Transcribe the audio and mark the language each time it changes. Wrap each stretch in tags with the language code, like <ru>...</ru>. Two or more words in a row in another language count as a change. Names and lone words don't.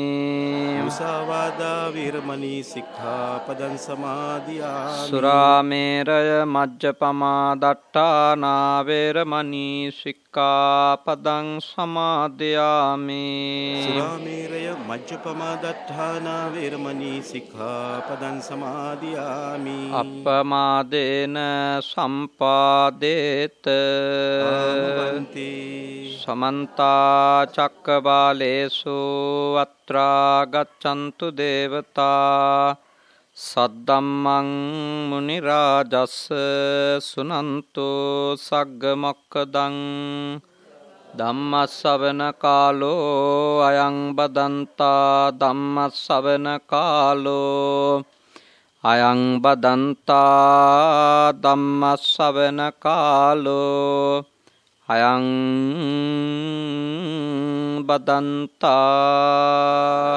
<pi>මුසාවාදා වේරමණී සික්ඛාපදං සමාදියාමි. සුරාමේරය මජ්ජපමා දට්ඨානා වේරමණී සික්ඛාපදං සමාදියාමි. සුරාමේරය මජ්ජපමා දට්ඨානා වේරමණී සික්ඛාපදං සමාදියාමි. අප්පමාදේන සම්පාදේත ආමවන්ති. සමන්ත චක්කවාලේසු අත්‍රා ගච්ඡන්තු දේවතා සද්දම්මං මුනි රාජස් සුනන්තු සග්ග මොක්ඛදං ධම්මස්සවන කාලෝ අයං බදන්තා ධම්මස්සවන කාලෝ අයං බදන්තා ධම්මස්සවන කාලෝ අයං බදන්තා.</pi>